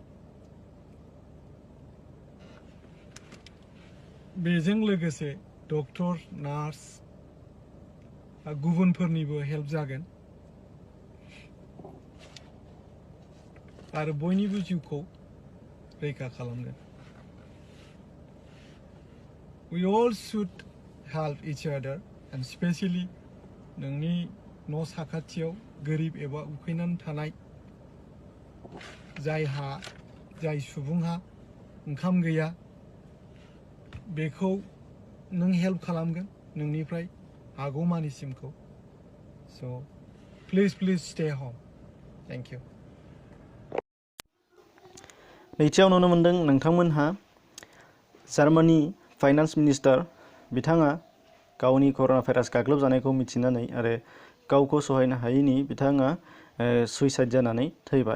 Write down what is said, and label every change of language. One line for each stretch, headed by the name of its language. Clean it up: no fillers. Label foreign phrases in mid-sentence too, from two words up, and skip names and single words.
Bodo: बेजों लोगोसे डक्टर, नार्स गुबुनफोरनिबो हेल्प जागोन आरो बयनिबो जिउखौ रैखा खालामगोन।
English: We all should help each other and especially
Bodo: नोंनि न' साखाथियाव गोरिब एबा उखैनानै थानाय जाय सुबुंहा ओंखाम गैया बेखौ नों हेल्प खालामगोन नोंनिफ्राय हागौमानिसिमखौ।
English: So please stay home. Thank you.
Bodo: नैथियाव नुनो मोन्दों नोंथांमोनहा जार्मानि फाइनान्स मिनिस्टार बिथाङा गावनि कर'ना भाइरास गाग्लोबजानायखौ मिथिनानै आरो गावखौ सहायनो हायैनि बिथाङा सुइसाइड जानानै थैबाय।